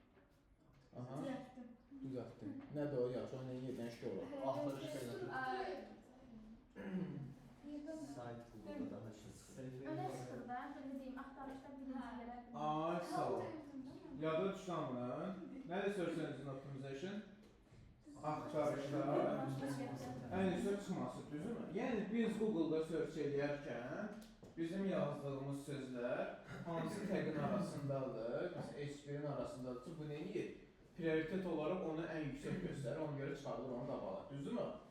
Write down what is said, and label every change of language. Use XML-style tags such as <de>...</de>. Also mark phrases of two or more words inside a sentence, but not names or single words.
<tr>Aha, Düzelttim.</tr> <az>düzəltdim. Nədir o? Yaxşı, onu yerdən şükür olar. Axtarış belə. Yığdım. Sayt Google-da daha şey. Öne çıxır da, belə deyim, axtarışda birincilere. Ay, sağ ol. Yada düşdü nədir</az> <en>search engine optimization?</en> <az>Axtarışda ən yüksək çıxması, düzdürmü? Yəni biz Google-da search edərkən bizim yazdığımız sözlər hansı təqin arasındadır, H1-in arasındadırsa, bu nə edir? Prioritet olaraq onu ən yüksək göstərir, ona görə çıxarılır onu qabala, düzdürmü?</az>